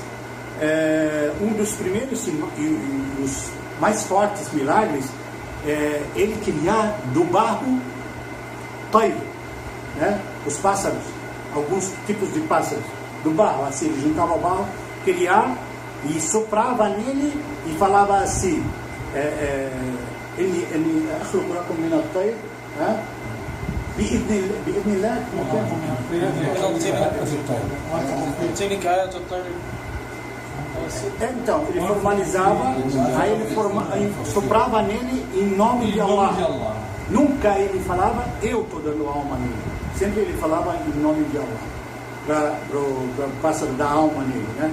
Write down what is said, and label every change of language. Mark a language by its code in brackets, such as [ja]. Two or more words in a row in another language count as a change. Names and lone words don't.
[pt] Um dos primeiros e os mais fortes milagres é ele criar do barro tayr, né? Os pássaros, alguns tipos de pássaros do barro, assim, ele juntava o barro, criar e soprava nele e falava assim: ele [ar] أخلق من الطير, بإذن الله [pt] então ele formalizava, aí ele soprava nele em nome de Allah. Nunca ele falava eu estou dando alma nele, sempre ele falava em nome de Allah para o pássaro dar alma nele, né?